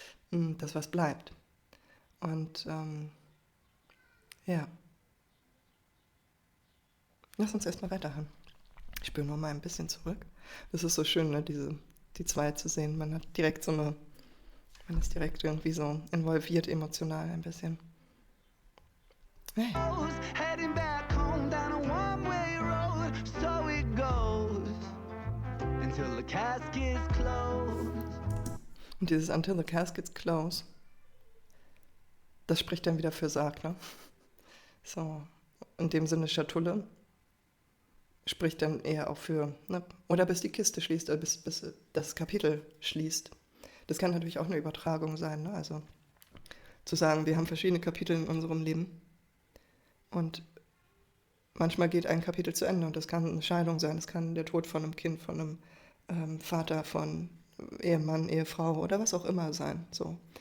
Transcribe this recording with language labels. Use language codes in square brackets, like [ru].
[de] Das, was bleibt. Und ja, lass uns erstmal weiterhören. Ich spüre nur mal ein bisschen zurück. Das ist so schön, ne, die zwei zu sehen. Man hat direkt man ist direkt irgendwie so involviert, emotional ein bisschen. Hey. [en] Heading back home down a one-way road, so it goes until the casket's closed. [de] Und dieses [en] Until the Casket's Close, [de] das spricht dann wieder für Sarg, ne? So, in dem Sinne Schatulle spricht dann eher auch für, ne? Oder bis die Kiste schließt, oder bis das Kapitel schließt. Das kann natürlich auch eine Übertragung sein, ne? Also zu sagen, wir haben verschiedene Kapitel in unserem Leben und manchmal geht ein Kapitel zu Ende und das kann eine Scheidung sein, das kann der Tod von einem Kind, von einem Vater, von Ehemann, Ehefrau oder was auch immer sein. So.